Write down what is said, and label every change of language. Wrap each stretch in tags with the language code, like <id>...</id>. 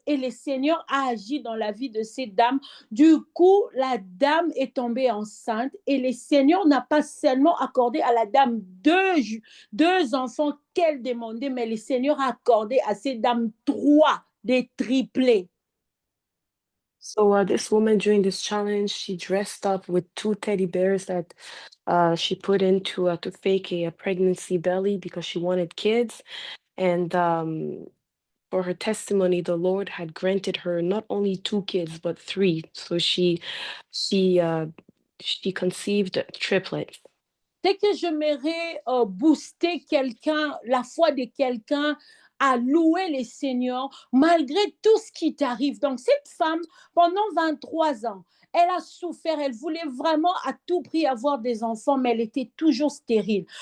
<fr>Et le Seigneur a agi dans la vie de ces dames. Du coup, la dame est tombée enceinte et le Seigneur n'a pas seulement accordé à la dame deux enfants qu'elle demandait, mais le Seigneur a accordé à ces dames 3 des triplés.</fr> <en>So this woman during this challenge, she dressed up with 2 teddy bears that she put into to fake a pregnancy belly because she wanted kids. And for her testimony, the Lord had granted her not only 2 kids but 3. So she uh, she conceived triplets.</en> <fr>Dès que j'aimerais booster quelqu'un, la foi de quelqu'un, à louer les Seigneurs malgré tout ce qui t'arrive. Donc, cette femme, pendant 23 ans, elle a souffert, elle voulait vraiment à tout prix avoir des enfants, mais elle était toujours stérile.</fr>